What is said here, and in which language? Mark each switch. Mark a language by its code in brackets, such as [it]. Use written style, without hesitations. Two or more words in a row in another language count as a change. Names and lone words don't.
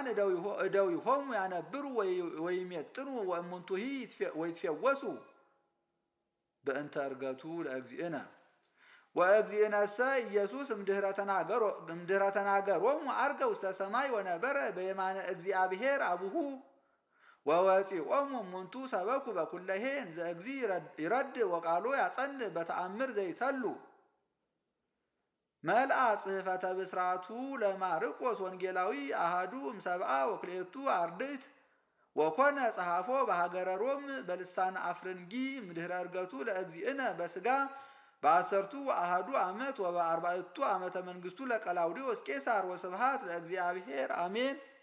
[gez] እደዊሆሙ ያነብሩ ወይሜጥኑ ወእሙንቱሂ ወይትፌወሱ በእንተ ዕርገቱ ለእግዚእነ ወእግዚእነሰ ኢየሱስ እምድኅረ ተናገሮሙ ዐርገ ውስተ ሰማይ ወነበረ በየማነ እግዚአብሔር አቡሁ ወወፂኦሙ እሙንቱ ሰበኩ በኩለሄ እንዘ እግዚእ ይረድእ ወቃሎ ያጸንዕ በተአምር ዘይተሉ መልአ ጽሕፈተ ብስራቱ ለማርቆስ ወንጌላዊ አሃዱ እምሰብአ ወክልኤቱ አርድእት ወኮነ ጸሐፎ በሀገረ ሮም በልሳነ አፍረንጊ እምድኅረ ዕርገቱ ለእግዚእነ በሥጋ በአሰርቱ አሃዱ ዓመት ወበአርባዕቱ ዓመተ መንግሥቱ ለቀላውዴዎስ ቄሳር ወስብሐት ለእግዚአብሔር አሜን።